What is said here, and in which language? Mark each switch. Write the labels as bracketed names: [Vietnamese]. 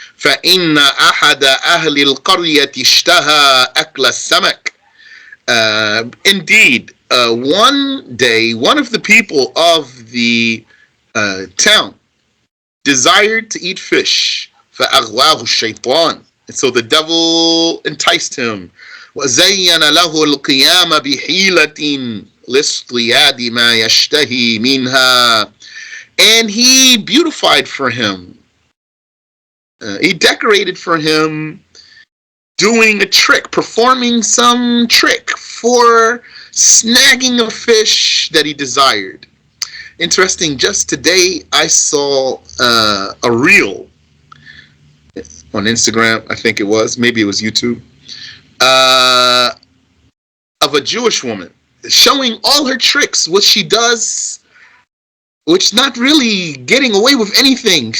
[Arabic] فإن أحد أهل القرية اشتهى أكل السمك. [English] Indeed, one day, one of the people of the town desired to eat fish. [Arabic] فأغواه الشيطان. [English] And so the devil enticed him. [Arabic] وزين له القيام بحيلة لاصطياد ما يشتهي منها. [English] And he beautified for him. He decorated for him doing a trick, performing some trick for snagging a fish that he desired. Interesting, just today I saw a reel on Instagram, I think it was, maybe it was YouTube, of a Jewish woman showing all her tricks, what she does, which not really getting away with anything.